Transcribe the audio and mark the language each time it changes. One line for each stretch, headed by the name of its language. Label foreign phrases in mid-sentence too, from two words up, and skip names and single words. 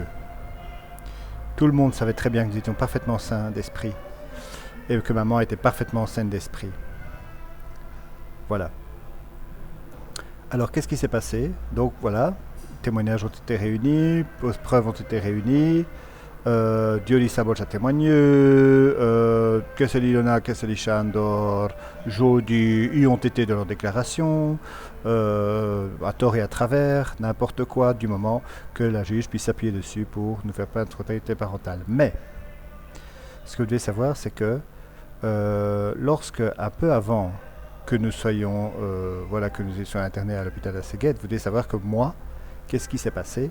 French: Tout le monde savait très bien que nous étions parfaitement sains d'esprit et que maman était parfaitement saine d'esprit. Voilà. Alors, qu'est-ce qui s'est passé? Donc, voilà, témoignages ont été réunis, preuves ont été réunies, György Szabolcs a témoigné, Keszthely Ilona, Keszthely Sándor, Jódi, y ont été de leurs déclarations, à tort et à travers, n'importe quoi, du moment que la juge puisse s'appuyer dessus pour nous faire perdre notre autorité parentale. Mais, ce que vous devez savoir, c'est que lorsque, un peu avant que nous que nous étions internés à l'hôpital de Szeged, vous devez savoir que moi, qu'est-ce qui s'est passé?